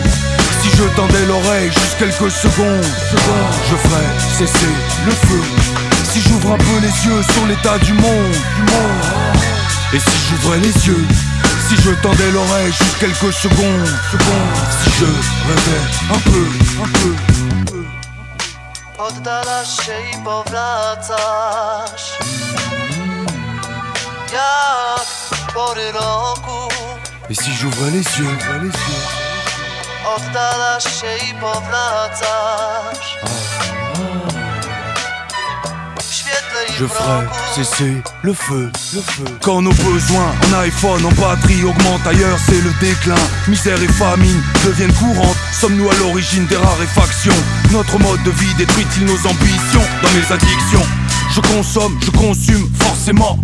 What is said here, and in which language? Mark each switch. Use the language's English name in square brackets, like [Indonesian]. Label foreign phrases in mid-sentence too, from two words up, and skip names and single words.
[French] Si je tendais l'oreille juste quelques secondes, je ferais cesser le feu. Si j'ouvre un peu les yeux sur l'état du monde? Et si j'ouvrais les yeux? Si je tendais l'oreille juste quelques secondes, si je rêvais un peu. [Polish] Oddalasz się i powracasz jak pory roku. [French] Et si j'ouvrais les yeux? [Polish] Oddalasz się i powracasz w świetle i [French] Je [Polish] w [French] ferai [Polish] mroku. [French] cesser le feu. Quand nos besoins en iPhone, en batterie augmentent ailleurs, c'est le déclin. Misère et famine deviennent courantes. Sommes-nous à l'origine des raréfactions? Notre mode de vie détruit-il nos ambitions? Dans mes addictions, je consomme, je consume forcément.